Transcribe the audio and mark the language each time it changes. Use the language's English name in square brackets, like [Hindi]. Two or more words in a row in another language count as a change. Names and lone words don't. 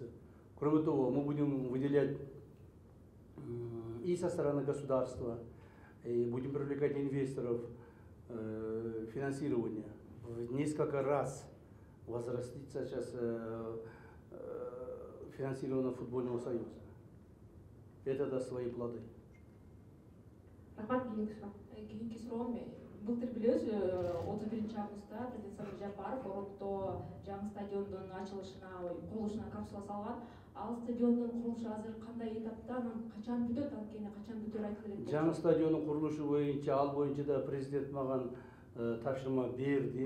[Russian] Кроме того, мы будем выделять и со стороны государства, и будем привлекать инвесторов, финансирование. В несколько раз возрастится сейчас финансирование футбольного союза. Это даст свои плоды. [Kyrgyz] Рахмат, кийинки суроо. Кийинки суроом былтыр билебиз 31-августта президент Садыр Жапаров Оротто жаңы стадиондун ачылышына, курулушуна капсула салган. Ал стадиондун курулушу азыр кандай этапта, анан качан бүтөт, анткени качан бүтөөрү айтып элек. Жаңы стадиондун курулушу боюнча, ал боюнча да президент маган тапшырма берди.